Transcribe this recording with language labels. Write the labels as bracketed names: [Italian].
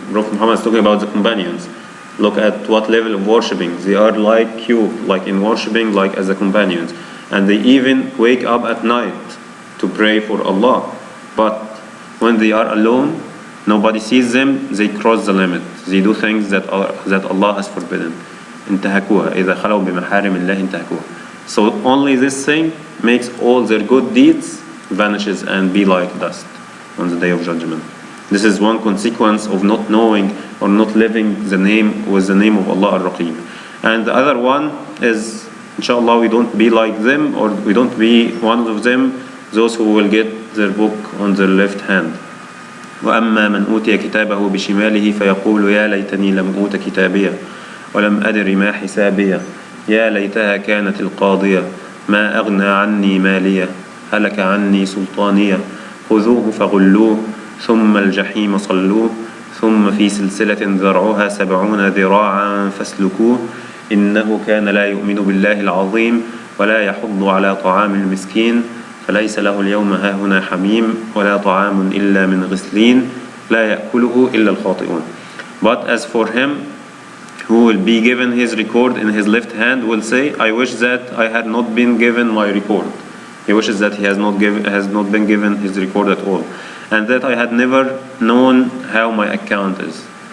[English] Prophet Muhammad is talking about the companions. Look at what level of worshipping. They are like you, like in worshipping, like as the companions. And they even wake up at night to pray for Allah. But when they are alone, nobody sees them, they cross the limit. They do things that Allah has forbidden. [Arabic] انتهكوها إذا خلوا بمحارم الله انتهكوها. [English] So only this thing makes all their good deeds vanishes and be like dust on the day of judgment. This is one consequence of not knowing or not living with the name of Allah Al-Raqib. And the other one is, inshallah, we don't be like them, or we don't be one of them, those who will get their book on their left hand. [Arabic] وَأَمَّا مَنْ أُوتِيَ كِتَابَهُ بِشِمَالِهِ فَيَقُولُ يَا لَيْتَنِي لَمْ أُوتَ كِتَابِيَهْ وَلَمْ أَدْرِ مَا حِسَابِيَهْ يَا لَيْتَهَا كَانَتِ الْقَاضِيَةَ مَا أَغْنَى عَنِّي مَالِيَهْ هَلَكَ عَنِّي سُلْطَانِيَهْ خُذُوهُ فَغُلُّوهُ ثم الجحيم صلوه ثم في سلسلة ذرعها 70 ذراعا فاسلكوه إنه كان لا يؤمن بالله العظيم ولا يحض على طعام المسكين فليس له اليوم هاهنا حميم ولا طعام إلا من غسلين لا يأكله إلا الخاطئون. [English] But as for him who will be given his record in his left hand will say, I wish that I had not been given my record. He wishes that he has not been given his record at all, and that I had never known how my account is.